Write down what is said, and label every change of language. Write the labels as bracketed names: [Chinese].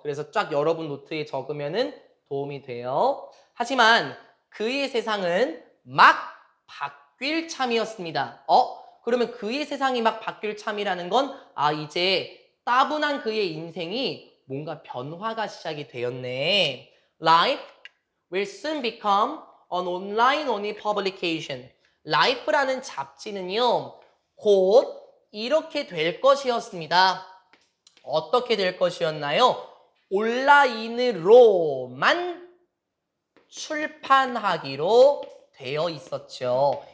[Korean] 그래서 쫙 여러분 노트에 적으면은 도움이 돼요. 하지만 그의 세상은 막 바뀔 참이었습니다. 그러면 그의 세상이 막 바뀔 참이라는 건 이제 따분한 그의 인생이 뭔가 변화가 시작이 되었네. [English] Life will soon become an online only publication. [Korean] Life라는 잡지는요. 곧 이렇게 될 것이었습니다. 어떻게 될 것이었나요? 온라인으로만 출판하기로 되어 있었죠.